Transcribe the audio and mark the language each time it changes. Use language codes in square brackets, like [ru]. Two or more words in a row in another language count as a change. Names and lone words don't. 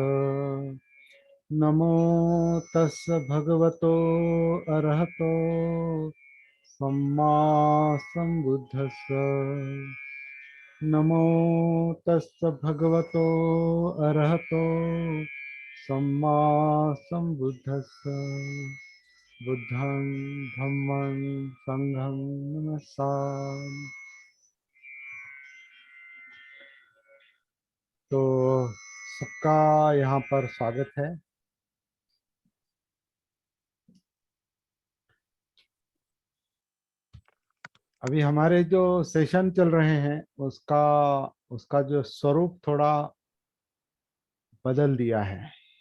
[pi] नमो तस् भगवतो अरहतो सम्मा सम्बुद्धस्स। नमो तस् भगवतो अरहतो सम्मा सम्बुद्धस्स। बुद्धं धम्मं संघं नमस्सामि। [hi] तो सबका यहाँ पर स्वागत है। अभी हमारे जो सेशन चल रहे हैं उसका उसका जो स्वरूप थोड़ा बदल दिया है।